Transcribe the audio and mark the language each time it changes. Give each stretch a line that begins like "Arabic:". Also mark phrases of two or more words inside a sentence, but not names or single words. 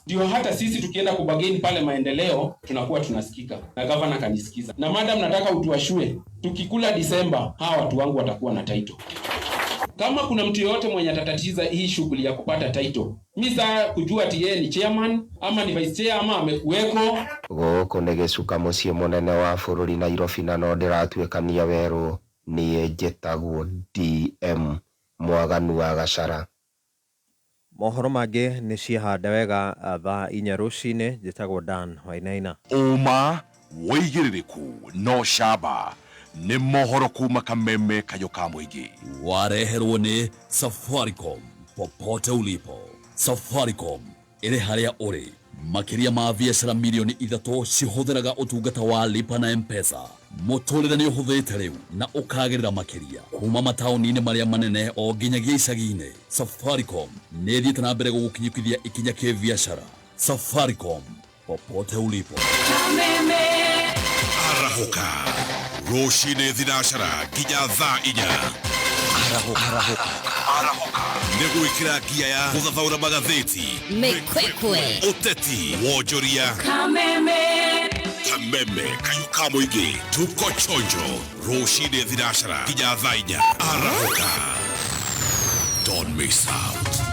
Swahili: Ndio hata sisi tukienda kubageni pale maendeleo tunakuwa tunasikika na governor kanisikiza. Na madam nataka utuashue tukikula Disemba hawa watu wangu watakuwa na title. Kama kuna mtu yote mwenye atatatiza hii shughuli ya kupata title, mimi saa kujua ati yeye ni chairman ama ni
English: vice chair
Swahili: ama amekuweko.
Kikuyu: Gũkũ nĩ gĩcuka mũciĩ mũnene wa bũrũri Nairobi na no ndĩratuĩkania werũ niĩ njĩtagwo DM Mwaganu wa Gacara. Mohoro mangĩ nĩ ciahanda wega thaa 4 rũcinĩ. Njĩtagwo Dan Wainaina. Uma wĩigĩrĩrĩku no camba nĩ mohoro kuma Kameme Kayo ka mũingĩ. Wareherwo nĩ Safaricom
Swahili: popote ulipo.
Kikuyu: Safaricom ĩrĩ harĩa ũrĩ. Makĩria ma biacara milioni 3 cihũthĩraga ũtungata wa lipa na M-Pesa. Mũtũrĩre nĩ ũhũthĩte rĩu na ũkagĩrĩra makĩria kuma mataũni-inĩ marĩa manene o nginyagia icagi-inĩ. Safaricom nĩ ĩthiĩte na mbere gũgũkinyũkithia ikinya kĩ biacara.
Swahili: Safaricom popote ulipo.
Kikuyu: Kameme arahuka rũcinĩ thinacara nginya thaa 4. Arahuka nĩgwĩkĩra ngia ya gũthathaũra magathĩti, mĩkwekwe, ũteti, wonjoria. Kameme Kayo ka mũingĩ,
Swahili: tuko chonjo
Kikuyu: rũcinĩ thinacara nginya thaa 4. Arahuka,
English: don't miss out.